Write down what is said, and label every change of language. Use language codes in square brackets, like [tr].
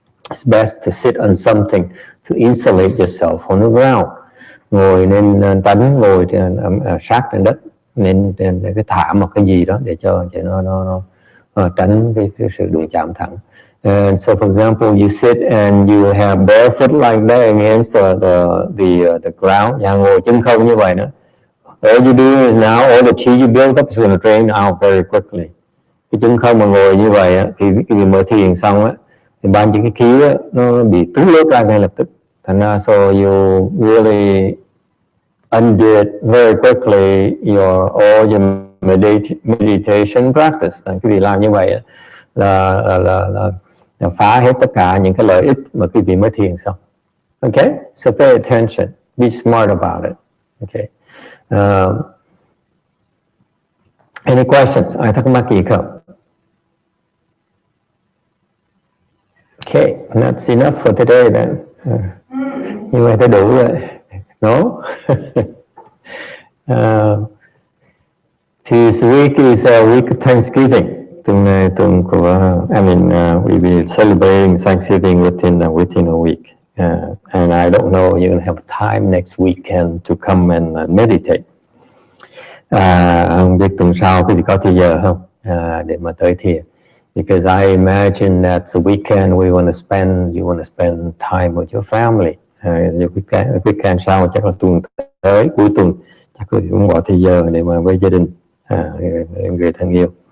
[en] It's best to sit on something to insulate yourself on the ground. [vi] Ngồi nên tránh ngồi sát trên đất, nên cái thả một cái gì đó để cho nó tránh cái sự đụng chạm thẳng. [en] And so, for example, you sit and you have barefoot like that against the ground. [vi] Nhà ngồi chân không như vậy nữa. [en] All you do is now all the chi you build up is going to drain out very quickly. [vi] Cái chân không mà ngồi như vậy á, thì khi mở thiền xong á, thì ban những cái khí á, nó bị tứ lớp ra ngay lập tức. Thành ra [en] so you really undo it very quickly all your meditation practice. [vi] Cái việc làm như vậy là phá hết tất cả những cái lợi ích mà quý vị mới thiền xong. [en] Okay, so pay attention, be smart about it. Okay. Any questions? [vi] Ai thắc mắc gì không? [en] Okay, that's enough for today then. [vi] Như vậy đã đủ rồi. [en] No? This week is a week of Thanksgiving. [vi] Tuần này tuần của, [en] we'll be celebrating Thanksgiving within a week. And I don't know you're going to have time next weekend to come and meditate. [vi] Không biết tuần sau quý vị có thời giờ không để mà tới thiền. [en] Because I imagine that the weekend you want to spend time with your family. [vi] Weekend sau chắc là tuần tới cuối tuần chắc quý vị cũng bỏ thời giờ để mà với gia đình, người thân yêu.